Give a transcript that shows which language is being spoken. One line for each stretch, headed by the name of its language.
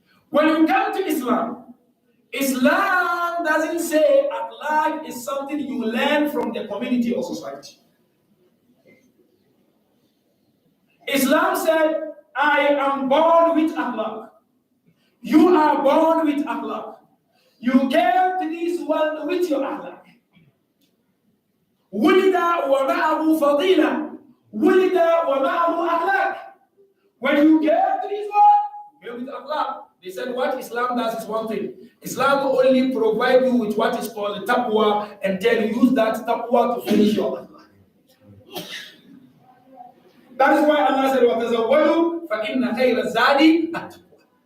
English: When you come to Islam, Islam doesn't say akhlaq is something you learn from the community or society. Islam said, I am born with akhlaq. You are born with akhlaq. You came to this world with your akhlaq.
Arabic: ولد ومعه فضيلة. ولد ومعه
English: akhlaq. When you came to this world, you came with akhlaq. They said what Islam does is one thing. Islam only provides you with what is called taqwa and tell you use that taqwa to finish your akhlaq. That is why Allah said,
Arabic: وَتَزَوَّلُوا فَإِنَّ خَيْرَ الزَّادِ التَّقْوَى.